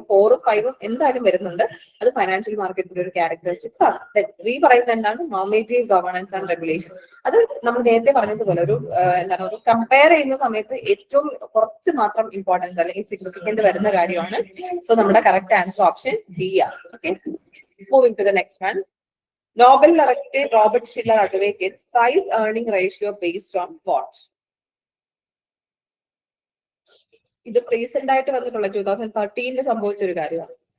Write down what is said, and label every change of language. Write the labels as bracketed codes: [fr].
[ml] അപ്പൊ 4ഉം 5ഉം എന്തായാലും വരുന്നുണ്ട്. അത് ഫൈനാൻഷ്യൽ മാർക്കറ്റിന്റെ ഒരു ക്യാരക്ടറിസ്റ്റിക്സ് ആണ്. 3 പറയുന്നത് എന്താണ്? Normative governance and regulation. അത് നമ്മൾ നേരത്തെ പറഞ്ഞതുപോലെ ഒരു ഒരു കമ്പയർ ചെയ്യുന്ന സമയത്ത് ഏറ്റവും കുറച്ച് മാത്രം ഇമ്പോർട്ടൻസ് അല്ലെങ്കിൽ സിഗ്നിഫിക്കന്റ് വരുന്ന കാര്യമാണ്. സോ നമ്മുടെ കറക്റ്റ് ആൻസർ ഓപ്ഷൻ ഡി ആണ്. [en] Okay, moving to the next one. Nobel laureate Robert Shiller advocates price earning ratio based on what? [ml] ഇത് റീസെന്റ് ആയിട്ട് വന്നിട്ടുള്ള 2013 സംഭവിച്ച ഒരു കാര്യമാണ്.